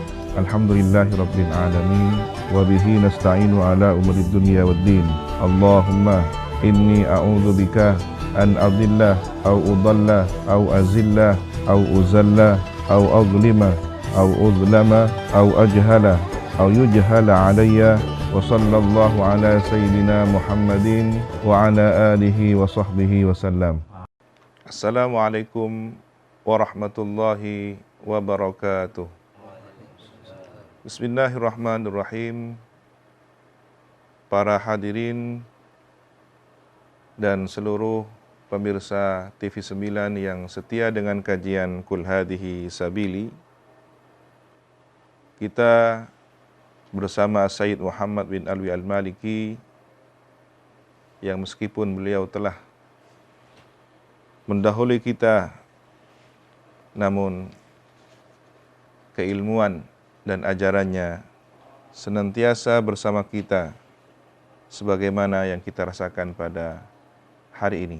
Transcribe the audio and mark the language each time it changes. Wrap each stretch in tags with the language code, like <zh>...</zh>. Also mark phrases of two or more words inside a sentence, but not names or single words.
<ar>الحمد لله رب العالمين. وبه نستعين على أمور الدنيا والدين. اللهم إني أعوذ بك أن أضل أو أضل أو أزل أو أزل أو أظلم أو أظلم أو أجهل أو يجهل علي. وصلى الله على سيدنا محمد وعلى آله وصحبه وسلم. السلام عليكم ورحمة الله وبركاته. بسم الله الرحمن الرحيم.</ar> <id>Para hadirin dan seluruh pemirsa TV 9 yang setia dengan kajian Qul Hadhihi Sabili, kita bersama Sayyid Muhammad bin Alwi Al-Maliki, yang meskipun beliau telah mendahului kita, namun keilmuan dan ajarannya senantiasa bersama kita sebagaimana yang kita rasakan pada hari ini.</id>